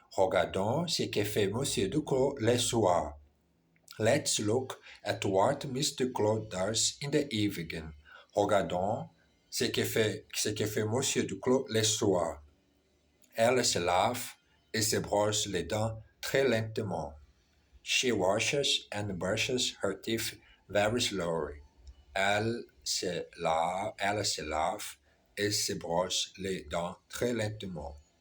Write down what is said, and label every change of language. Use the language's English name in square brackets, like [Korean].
[French] Regardons ce que fait Monsieur Duclos le soir. [English] Let's look at what Mr. Claude does in the evening. [French] Regardons ce que fait Monsieur Duclos le soir. Elle se lave et se brosse les dents très lentement. [English] She washes and brushes her teeth very slowly. [French] Elle se lave et se brosse les dents très lentement.